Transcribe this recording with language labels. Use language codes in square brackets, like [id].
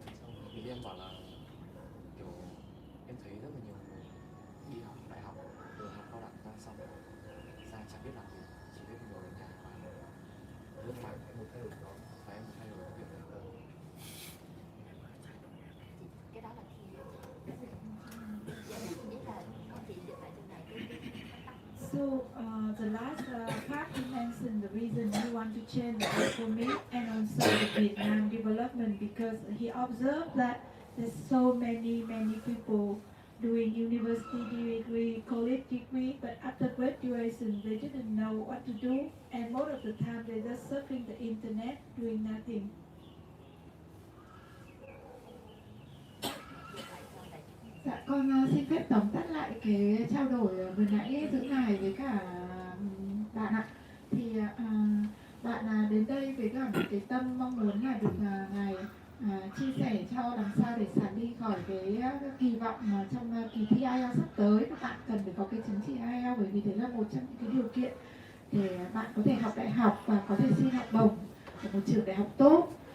[vi] Xong thì em bảo là kiểu em thấy rất là nhiều người đi học đại học rồi học cao đẳng ra xong ra chẳng biết làm gì, chỉ biết ngồi ở nhà và rất là em muốn thay đổi đó, và em muốn thay đổi cái việc này hơn. Cái đó là khi dạ, ý là con chị dịch lại trên này [en] So the last part he mentioned the reason he want to change the economy and also the Vietnam development, because he observed that there's so many people doing university degree, college degree, but after graduation they didn't know what to do, and most of the time they just surfing the internet doing nothing. [vi] Dạ, con xin phép tóm tắt lại cái trao đổi vừa nãy giữa ngài với cả bạn ạ. Thì bạn đến đây với cả một cái tâm mong muốn là được ngài chia sẻ cho làm sao để sàn đi khỏi cái kỳ vọng mà trong kỳ thi IELTS sắp tới các bạn cần phải có cái chứng chỉ IELTS, bởi vì đấy là một trong những cái điều kiện để bạn có thể học đại học và có thể xin học bổng ở một trường đại học tốt.